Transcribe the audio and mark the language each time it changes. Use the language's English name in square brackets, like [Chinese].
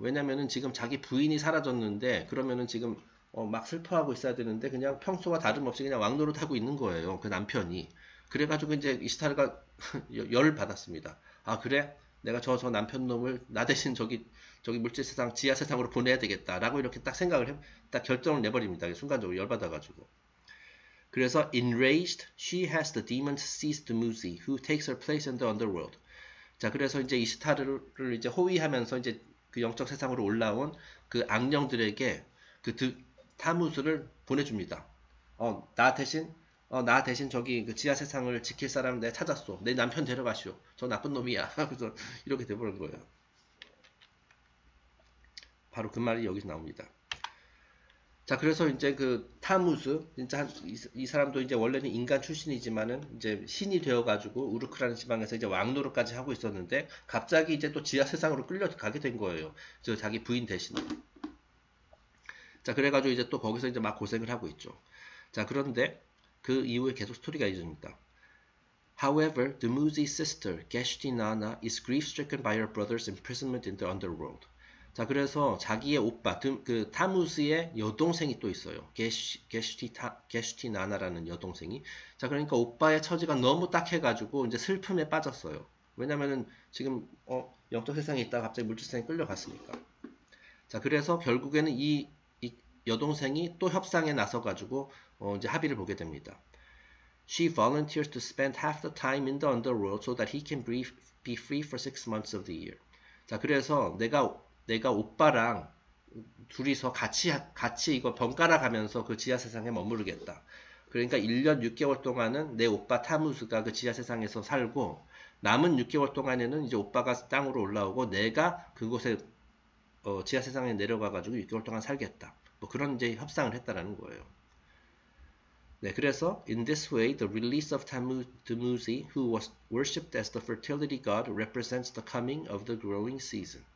[Korean] 왜냐면은 지금 자기 부인이 사라졌는데, 그러면은 지금 막 슬퍼하고 있어야 되는데, 그냥 평소와 다름없이 그냥 왕노릇하고 있는 거예요. 그 남편이. 그래가지고 이제 이스타르가 열 받았습니다. 아, 그래? 내가 저 남편 놈을 나 대신 저기 물질 세상, 지하 세상으로 보내야 되겠다라고 이렇게 딱 딱 결정을 내버립니다. 순간적으로 열받아가지고. 그래서 [English] enraged, she has the demons seize Dumuzi, who takes her place in the underworld. [Korean] 자, 그래서 이제 이시타르를 이제 호위하면서 이제 그 영적 세상으로 올라온 그 악령들에게 타무스를 보내줍니다. 나 대신 저기 그 지하 세상을 지킬 사람을 내가 찾았어. 내 남편 데려가시오. 저 나쁜 놈이야. 그래서 이렇게 돼버린 거예요. 바로 그 말이 여기서 나옵니다. 자, 그래서 이제 그 타무스, 진짜 이 사람도 이제 원래는 인간 출신이지만은 이제 신이 되어가지고 우르크라는 지방에서 이제 왕노릇까지 하고 있었는데 갑자기 이제 또 지하 세상으로 끌려가게 된 거예요. 저 자기 부인 대신에. 자, 그래가지고 이제 또 거기서 이제 막 고생을 하고 있죠. 자, 그런데 그 이후에 계속 스토리가 이어집니다. [English] However, Dumuzi's sister, Geshti Nana, is grief-stricken by her brother's imprisonment in the underworld. [Korean] 자, 그래서 자기의 오빠, 그 타무스의 여동생이 또 있어요. 게슈티 나나라는 여동생이. 자, 그러니까 오빠의 처지가 너무 딱해가지고 이제 슬픔에 빠졌어요. 왜냐면은 지금 영적 세상에 있다가 갑자기 물질 세상에 끌려갔으니까. 자, 그래서 결국에는 이 여동생이 또 협상에 나서가지고 이제 합의를 보게 됩니다. [English] She volunteers to spend half the time in the underworld so that he can be free for 6 months of the year. [Korean] 자, 그래서 내가 오빠랑 둘이서 같이 이거 번갈아 가면서 그 지하 세상에 머무르겠다. 그러니까 1년 6개월 동안은 내 오빠 타무스가 그 지하 세상에서 살고 남은 6개월 동안에는 이제 오빠가 땅으로 올라오고 내가 그곳에 지하 세상에 내려가 가지고 6개월 동안 살겠다. 뭐 그런 이제 협상을 했다라는 거예요. 네, 그래서 [English] in this way, the release of Dumuzi, who was worshipped as the fertility god, represents the coming of the growing season.